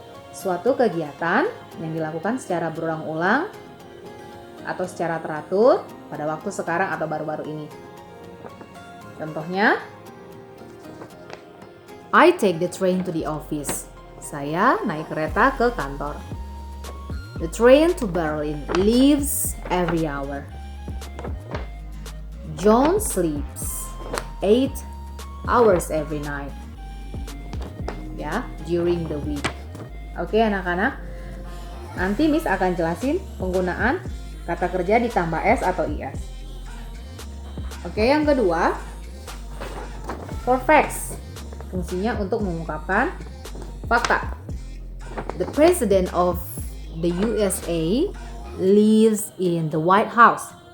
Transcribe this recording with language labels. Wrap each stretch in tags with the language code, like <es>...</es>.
<id>Suatu kegiatan yang dilakukan secara berulang-ulang atau secara teratur pada waktu sekarang atau baru-baru ini. Contohnya,</id> <en>I take the train to the office.</en> <id>Saya naik kereta ke kantor.</id> <en>The train to Berlin leaves every hour. John sleeps 8 hours every night. During the week.</en> <id>Oke anak-anak, nanti Miss akan jelasin penggunaan kata kerja ditambah S atau IS. Oke, yang kedua,</id> <en>for facts.</en> <id>Fungsinya untuk mengungkapkan fakta.</id> <en>The President of the USA lives in the White House.</en>